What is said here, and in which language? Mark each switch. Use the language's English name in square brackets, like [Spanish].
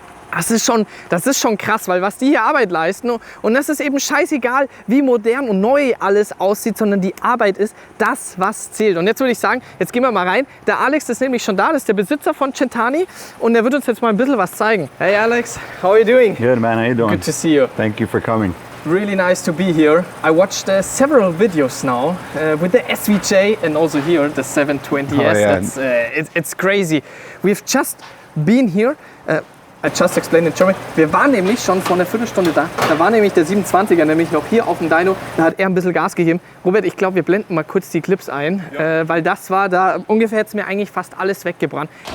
[German] Das ist schon krass, weil was die hier Arbeit leisten und das ist eben scheißegal, wie modern und neu alles aussieht, sondern die Arbeit ist das, was zählt. Und jetzt würde ich sagen, jetzt gehen wir mal rein. Der Alex ist nämlich schon da, das ist der Besitzer von Centani und der wird uns jetzt mal ein bisschen was zeigen. [English] Hey Alex, how are you doing? Good man, how you doing? Good to see you. Thank you for coming. Really nice to be here. I watched several videos now with the SVJ and also here the 720S. Oh, yeah. That's, it's crazy. We've just been here. I just explained in German. [German] Wir waren nämlich schon vor einer Viertelstunde da. Da war nämlich der 27er nämlich noch hier auf dem Dyno. Da hat er ein bisschen Gas gegeben. Robert, ich glaube, wir blenden mal kurz die Clips ein, weil das war da, ungefähr jetzt mir eigentlich fast alles weggebrannt.